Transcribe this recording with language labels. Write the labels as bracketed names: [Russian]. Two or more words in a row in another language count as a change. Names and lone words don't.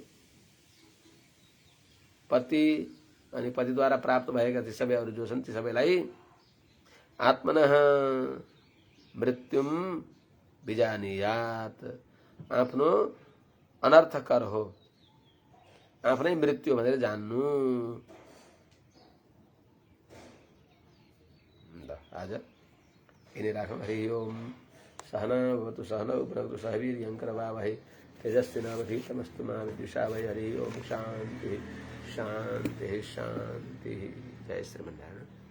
[Nepali] पति अनि पतिद्वारा प्राप्त भएका ती सबैहरू जो छन् ती सबैलाई [Sanskrit] आत्मनः मृत्युम बिजानियात [Nepali] आफ्नो अनर्थकर हो आफ्नै मृत्यु भनेर जान्नु आज यिनै राखौँ [Sanskrit] हरि ओम सहना भवतु सहनौ भुनक्तु सह वीर्यं करवावहै तेजस्विनावधीतमस्तु मा विद्विषावहै हरि ओम शांति शांति शांति जय श्रीमन्नारायण।